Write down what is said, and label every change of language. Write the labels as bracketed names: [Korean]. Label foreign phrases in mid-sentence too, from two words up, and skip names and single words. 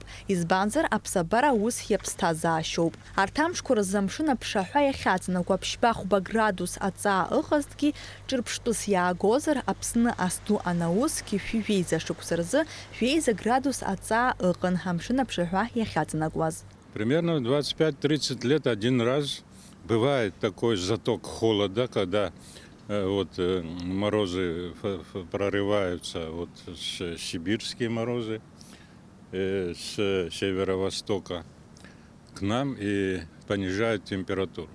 [Abkhazian] Избанзар аԥсабара ус иаԥсҭазаашьоуп. Арҭ амшқәа рзы амшын аԥшаҳәа иахьаҵанакуа ԥшьба хәба градус аҵаа ыҟазҭгьы ҿырԥштәыс иаагозар Аԥсны асту анаусгьы шәи-жәеиза шықәса рзы жәеиза градус аҵаа ыҟан амшын аԥшаҳәа иахьаҵанакуаз. [Russian] Примерно 25-30 лет один раз бывает такой заток холода, когда морозы прорываются, сибирские морозы с северо-востока к нам и понижают температуру.